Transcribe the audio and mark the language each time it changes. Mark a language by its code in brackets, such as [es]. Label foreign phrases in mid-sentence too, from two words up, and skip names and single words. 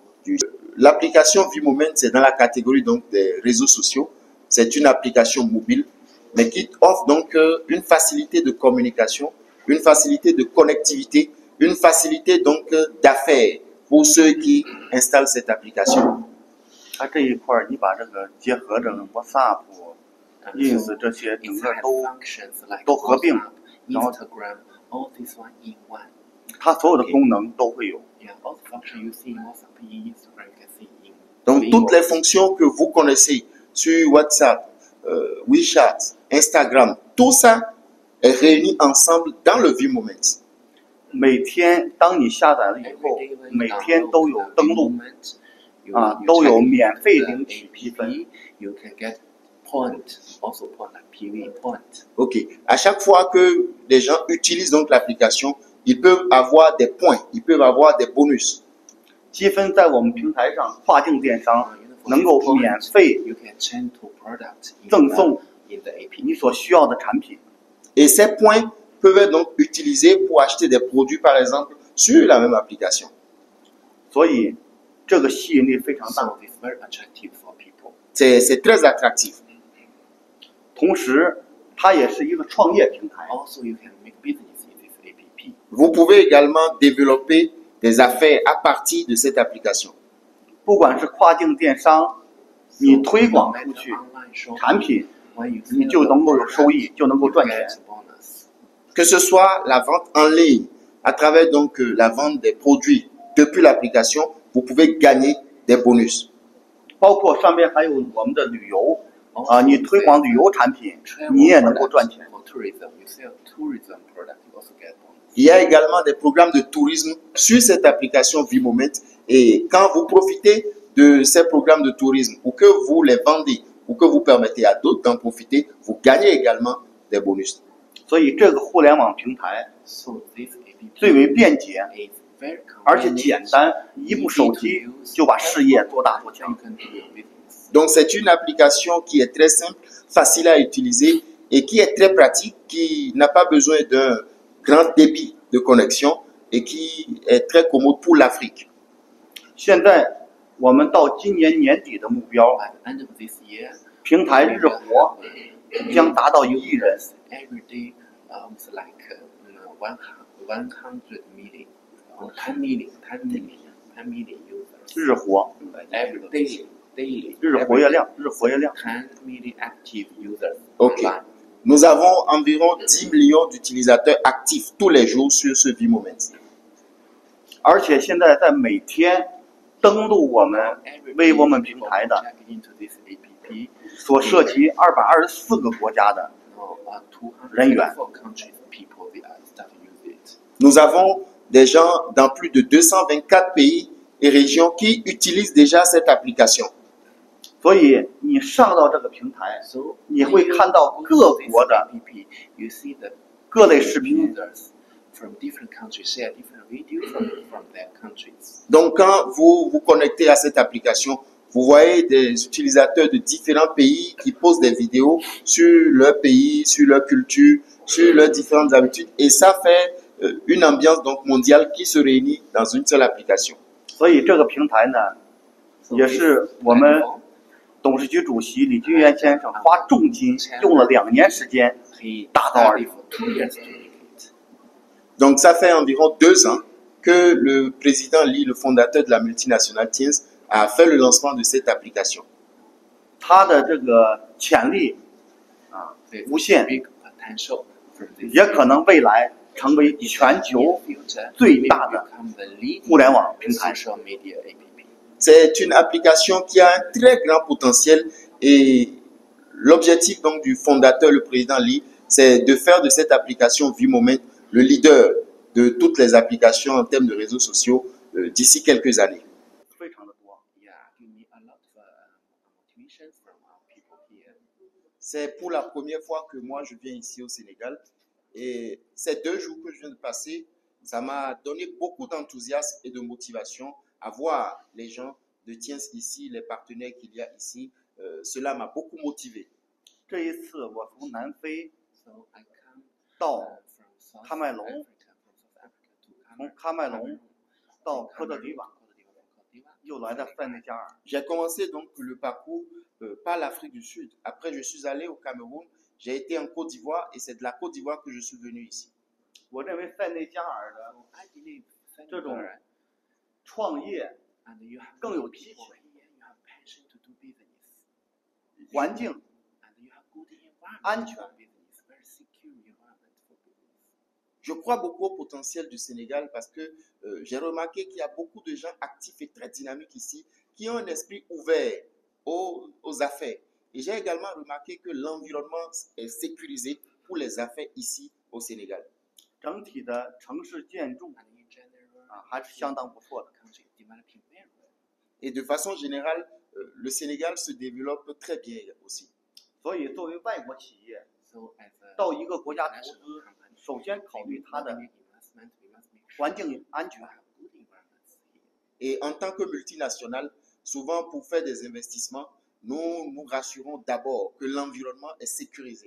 [fr] L'application VMoment, c'est dans la catégorie donc des réseaux sociaux. C'est une application mobile, mais qui offre donc une facilité de communication, une facilité de connectivité, une facilité donc d'affaires pour ceux qui installent cette application. [zh] 它这一块你把这个结合着 WhatsApp、Ins 这些整个都合并，然后它所有的功能都会有。 [fr] Donc toutes les fonctions que vous connaissez sur WhatsApp, WeChat, Instagram, tout ça est réuni ensemble dans le VMoment. [zh] 每天当你下载了以后，每天都有登录。都有免费领取积分。 [fr] Ok. À chaque fois que les gens utilisent donc l'application, ils peuvent avoir des points, ils peuvent avoir des bonus. [zh] 积分在我们平台上，跨境电商能够免费赠送你所需要的产品。 [fr] Et ces points peuvent être donc utilisés pour acheter des produits, par exemple, sur la même application. [zh] 所以。这个吸引力非常大， [fr] c'est très attractif. [zh] 同时，它也是一个创业平台。 [fr] Vous pouvez également développer des affaires à partir de cette application. [zh] 不管是跨境电商，你推广出去产品，你就能够有收益，就能够赚钱。 [fr] Que ce soit la vente en ligne, à travers donc la vente des produits depuis l'application. Vous pouvez gagner des bonus. [zh] 包括上面还有我们的旅游你推广旅游产品，你也能够赚钱。 [fr] Il y a également des programmes de tourisme sur cette application VMoment et quand vous profitez de ces programmes de tourisme ou que vous les vendez ou que vous permettez à d'autres d'en profiter, vous gagnez également des bonus. [zh] 所以这个互联网平台最为便捷。而且简单，一部手机就把事业做大做强。 [fr] Donc c'est une application qui est très simple, facile à utiliser et qui est très pratique, qui n'a pas besoin d'un grand débit de connexion et qui est très commode pour l'Afrique. [zh] 现在我们到今年年底的目标，平台日活将达到1亿人。 [en] 10 million users. [zh] 日活 [en] daily. [zh] 日活跃量 [en] 10 million active users. [fr] Ok. Nous avons environ 10 millions d'utilisateurs actifs tous les jours sur ce VMoment. [zh] 而且现在在每天登录我们 微我们平台的 [en] into this app, [zh] 所涉及224个国家的 人员。 [en] 224 countries people they are start to use it. [fr] Nous avons des gens dans plus de 224 pays et régions qui utilisent déjà cette application. [zh] 所以你上到这个平台， [en] So [zh] 你会看到各国的 [en] app, you see the [zh] 各类视频， [en] users from different countries share different videos from their countries. [fr] Donc, quand vous vous connectez à cette application, vous voyez des utilisateurs de différents pays qui posent des vidéos sur leur pays, sur leur culture, sur leurs différentes habitudes. Et ça fait une ambiance donc mondiale qui se réunit dans une seule application. [zh] 所以这个平台呢， 也是我们董事局主席李俊元先生花重金用了2年时间 [en] He [zh] 打造而 [en] studied [zh] 成。 [en] for 2 years to make it. [fr] Donc, ça fait environ 2 ans que le président Lee, le fondateur de la multinationale Teams, a fait le lancement de cette application. [zh] 它的这个潜力 [en] There's [zh] 无限， [en] big potential from this. [zh] 也可能未来成为全球 [en] future [zh] 最大的 [en] become the leading [zh] 互联网平台。 [en] social media app. [fr] C'est une application qui a un très grand potentiel et l'objectif donc du fondateur, le président Lee, c'est de faire de cette application VMoment le leader de toutes les applications en termes de réseaux sociaux d'ici quelques années. [zh] 非常的多。 [en] Yeah, give me a lot of motivation from our people here. [fr] C'est pour la première fois que moi je viens ici au Sénégal et ces 2 jours que je viens de passer, ça m'a donné beaucoup d'enthousiasme et de motivation à voir les gens de Tiens ici, les partenaires qu'il y a ici. Cela m'a beaucoup motivé. [zh] 这一次我从南非 [en] So I come [zh] 到 [en] from South [zh] 喀麦隆 [en] Africa, from South Africa to [zh] 从喀麦隆到科特迪瓦， [en] Cameroon, [zh] 又来到塞内加尔。 [fr] J'ai commencé donc le parcours par l'Afrique du Sud. Après, je suis allé au Cameroun, j'ai été en Côte d'Ivoire et c'est de la Côte d'Ivoire que je suis venu ici. [zh] 我认为塞内加尔的 [en] I believe [zh] 这种 [en] Senegal, [zh] 创业 [en] and you have [zh] 更有 [en] good [zh] 激 [en] people [zh] 情， [en] here, you have passion to do business, [zh] 环境 [en] and you have good environment [zh] 安全 [en] for business, very secure environment for business. [fr] Je crois beaucoup au potentiel du Sénégal parce que j'ai remarqué qu'il y a beaucoup de gens actifs et très dynamiques ici qui ont un esprit ouvert aux affaires. Et j'ai également remarqué que l'environnement est sécurisé pour les affaires ici au Sénégal. [zh] 整体的城市建筑 [en] And in general, [zh] 还是相当不错的。 [en] the country is developing very well. [fr] Et de façon générale, le Sénégal se développe très bien aussi. [zh] 所以作为外国企业 [en] So as a [zh] 到一个国家投 [en] international [zh] 资， [en] company, [zh] 首先考虑它的 [en] investment, we must make sure [zh] 环境安 [en] you [zh] 全。 [en] have good environments here. [fr] Et en tant que multinationale, souvent pour faire des investissements, nous nous rassurons d'abord que l'environnement est sécurisé.